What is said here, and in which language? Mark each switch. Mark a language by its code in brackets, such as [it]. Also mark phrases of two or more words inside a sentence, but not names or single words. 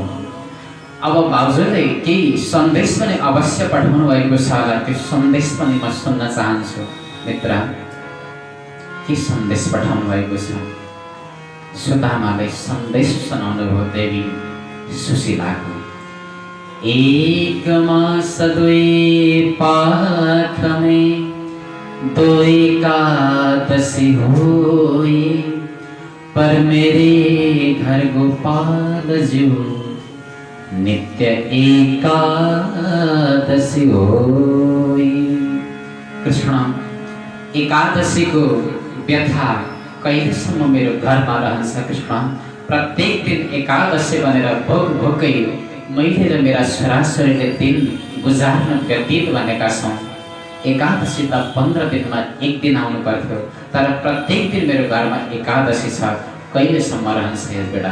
[ne] अब भाउजूले केही सन्देश पनि अवश्य पठाउनु भएको छ होला, त्यो सन्देश पनि म सुन्न चाहन्छु। मित्र, के सन्देश पठाउनु भएको छ? सुदामाले सन्देश सुनाउनु भयो देवी सुशीलाको। [hi] एक मास 2 पाख में 2 एकादशी होई, पर मेरे घर गोपाल जो नित्य एकादशी होई। [ne] कृष्ण, एकादशीको व्यथा कहिलेसम्म मेरो घरमा रहन्छ कृष्ण? प्रत्येक दिन एकादशी भनेर भोकै मैले र मेरा छोराछोरीले दिन गुजार्न व्यतीत भनेका छौँ। एकादशी त 15 दिनमा 1 दिन आउनु पर्थ्यो, तर प्रत्येक दिन मेरो घरमा एकादशी छ, कहिलेसम्म रहन्छ यो बेडा?